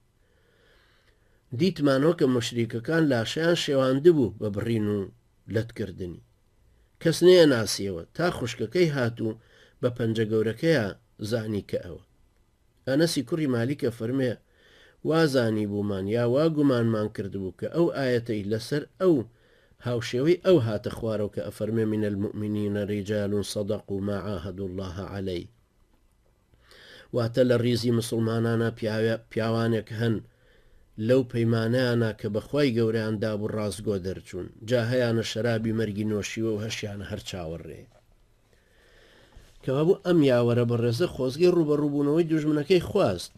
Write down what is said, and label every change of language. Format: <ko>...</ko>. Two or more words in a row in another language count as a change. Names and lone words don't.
<ckb>دیتمانەوە کە مشریکەکان لاشیان شێواندبوو بە بڕین و لەتکردنی کەس نەیە ناسیەوە تا خوشکەکەی هاتوو بە پەنجە گەورەکەیە زانی کە ئەوە. ئەنەسی کوڕی مالیکە فەرمێ وازانی بوومان یا وا گومانمان کردبوو کە ئەو ئاەتەی لەسەر ئەو هاوشێوەی ئەو هاتە خوارەوە کە ئەفەرمێ</ckb> <ar>من المؤمنین ڕیجال صدقوا ما عاهدوا الله عليه.</ar> <ckb>واتە لە ڕیزی مسلمانانە پیاوانێک هەن لەو پەیمانەیانە کە بەخوای گەوریان دابوو ڕازگۆ دەرچوون جا هەیانە شەرابی مەرگی نۆشیوە و هەشیانە هەر چاوەڕێ. کەوا بوو ئەم یاوەرە بەڕێزە خۆزگەی ڕوبەڕووبوونەوەی دوژمنەکەی خواست.</ckb>